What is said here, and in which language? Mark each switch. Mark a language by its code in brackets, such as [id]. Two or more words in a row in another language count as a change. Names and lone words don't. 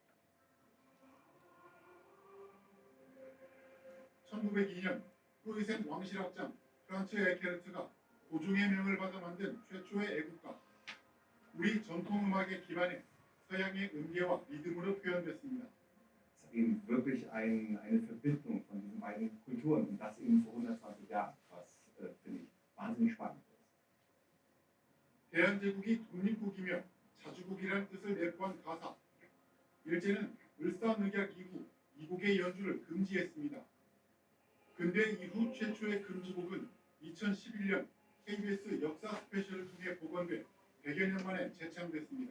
[ko] 1902년 프로이센 왕실악장 프란츠 에케르트가 고종의 명을 받아 만든 최초의 애국가. 우리 전통음악의 기반에 서양의 음계와 리듬으로 표현됐습니다. [de] eben wirklich eine Verbindung von diesen beiden Kulturen und das eben vor 120 Jahren, was finde ich wahnsinnig spannend ist. [ko] 대한제국이 독립국이며 자주국이라는 뜻을 내포한 가사. 일제는 을사늑약 이후 이곡의 연주를 금지했습니다. 근대 이후 최초의 금지곡은 2011년 KBS 역사 스페셜을 통해 복원돼 100여 년 만에 재창됐습니다.